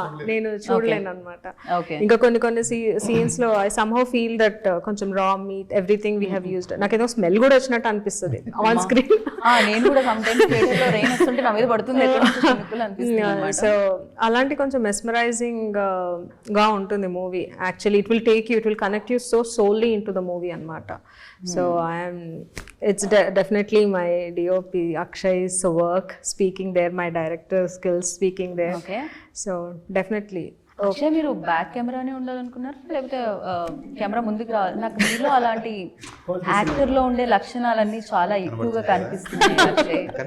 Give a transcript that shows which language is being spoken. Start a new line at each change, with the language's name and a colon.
Telugu: నేను చూడలేను అనమాట. ఇంకా కొన్ని సీన్స్ లో
English: I somehow feel that
Telugu: కొంచెం రా meet everything we have used. నాకేదో స్మెల్ కూడా వచ్చినట్టు అనిపిస్తుంది ఆన్ స్క్రీన్. నేను కూడా సమ్ టైమ్స్ థియేటర్ లో రెయిన్ వస్తుంటే నా మీద పడుతుంది అనిపిస్తుంది. సో అలాంటి కొంచెం మెస్మరైజింగ్ గా ఉంటుంది movie.
English: Actually it will take you, it will connect you so solely into the movie అనమాట. So it's definitely my DOP Akshay's work speaking there, my director skills speaking there. Okay. So definitely.
Telugu: Akshay, మీరు back కెమెరానే ఉండాలనుకున్నారు లేకపోతే camera ముందుకు రావాలి? నాకు మీలో అలాంటి యాక్టర్లో ఉండే లక్షణాలన్నీ చాలా ఎక్కువగా కనిపిస్తున్నాయి అక్షయ్.